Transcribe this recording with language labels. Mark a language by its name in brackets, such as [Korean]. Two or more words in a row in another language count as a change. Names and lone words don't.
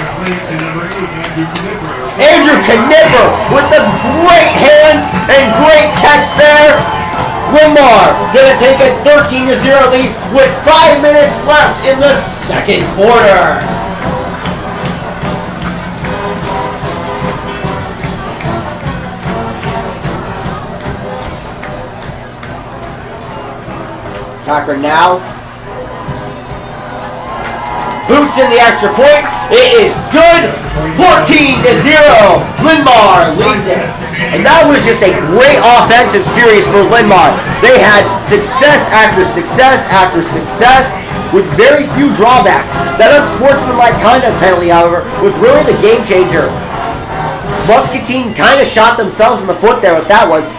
[English] to number 8, Andrew Knipper. Andrew Knipper with the great hands and great catch there. Linn-Mar gonna take a 13-0 lead with 5 minutes left in the second quarter. Cochran now. Boots in the extra point. It is good. 14-0. Linn-Mar leads it. And that was just a great offensive series for Linn-Mar. They had success after success after success with very few drawbacks. That unsportsmanlike conduct penalty, however, was really the game changer. Muscatine kind of shot themselves in the foot there with that one.